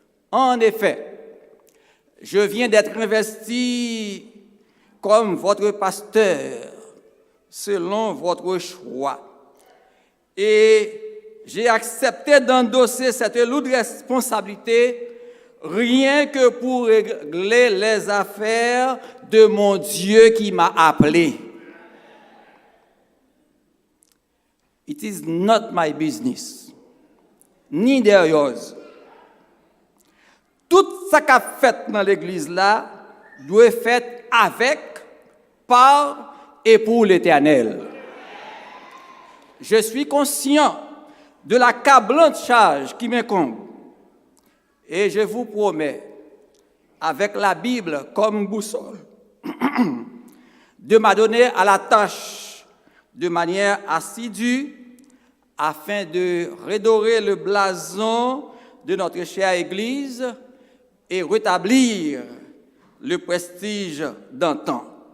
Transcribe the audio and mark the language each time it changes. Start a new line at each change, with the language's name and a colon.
French: En effet, je viens d'être investi comme votre pasteur selon votre choix. Et j'ai accepté d'endosser cette lourde responsabilité rien que pour régler les affaires de mon Dieu qui m'a appelé.
English: It is not my business, neither yours.
French: Tout ce qu'a fait dans l'église là doit être fait avec, par et pour l'Éternel. Je suis conscient de l'accablante charge qui m'incombe et je vous promets, avec la Bible comme boussole, de m'adonner à la tâche de manière assidue afin de redorer le blason de notre chère Église et rétablir le prestige d'antan.